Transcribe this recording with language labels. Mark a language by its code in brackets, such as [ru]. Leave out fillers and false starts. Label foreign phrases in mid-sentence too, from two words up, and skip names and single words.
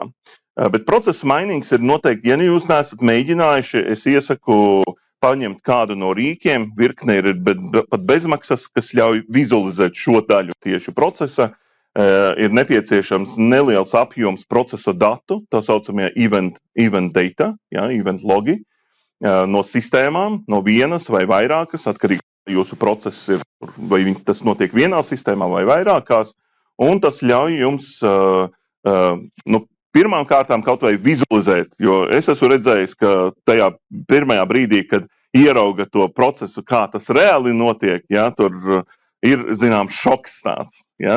[lv] Bet procesa mainings ir noteikti, ja jūs neesat mēģinājuši, es iesaku paņemt kādu no rīkiem, virkne ir pat bezmaksas, kas ļauj vizualizēt šo daļu tieši procesa. Ir nepieciešams neliels apjoms procesa datu, tā saucamie [en] event data, [lv] ja, event logi, no sistēmām, no vienas vai vairākas, atkarīgi no jūsu process ir, vai tas notiek vienā sistēmā vai vairākās, un tas ļauj jums pirmām kārtām kaut vai vizualizēt, jo es esmu redzējis, ka tajā pirmajā brīdī, kad ierauga to procesu, kā tas reāli notiek, ja, tur ir, zināms, šoks tāds, ja.